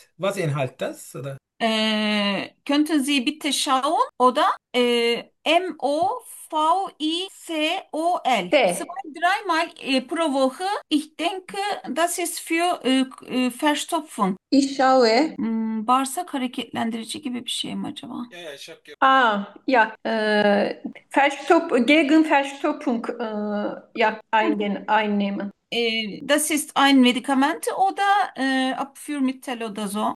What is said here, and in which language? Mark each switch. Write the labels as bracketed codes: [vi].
[de] Was inhalt das oder? Könnten Sie bitte schauen? Oder Movicol. T. Zwei, dreimal pro Woche. Ich denke, das ist für Verstopfung. Ich schaue. [tr] Bağırsak hareketlendirici gibi bir şey mi acaba? [de] Ja, ich habe Gegen Verstopfung einnehmen. Das ist ein Medikament oder Abführmittel oder so.